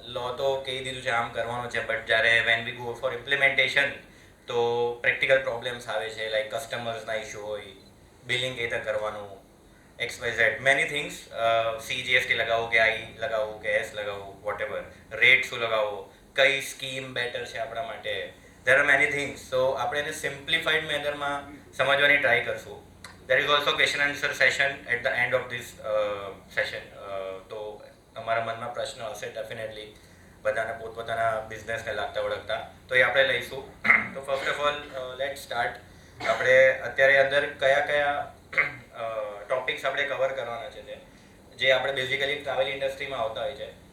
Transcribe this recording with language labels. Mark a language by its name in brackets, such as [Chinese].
[Gujarati] લો તો કહી દીધું છે આમ કરવાનું છે, બટ જ્યારે [English] when we go for implementation [Gujarati] તો પ્રેક્ટિકલ પ્રોબ્લેમ્સ આવે છે, લાઈક કસ્ટમર્સના ઇશ્યુ હોય, બિલિંગ કઈ રીતે કરવાનું, [English] XYZ many things. [Gujarati] CGST લગાવો કે આઈ લગાવો કે એસ લગાવો, વોટ એવર, રેટ શું લગાવો, કઈ સ્કીમ બેટર છે આપણા માટે, [English] There are many things. [Gujarati] સો આપણે એને સિમ્પ્લિફાઈડ મેનરમાં સમજવાની ટ્રાય કરશું. [English] There is also question and answer session at the end of this session. [Gujarati] તો તમારા મનમાં પ્રશ્ન હશે ડેફિનેટલી, બધાને પોતપોતાના બિઝનેસને લાગતા ઓળખતા, તો એ આપણે લઈશું. તો [English] First of all let start. [Gujarati] આપણે અત્યારે અંદર કયા કયા ટોપિક્સ આપણે કવર કરવાના છે જે આપણે બેઝિકલી ટ્રાવેલ ઇન્ડસ્ટ્રીમાં આવતા હોય છે.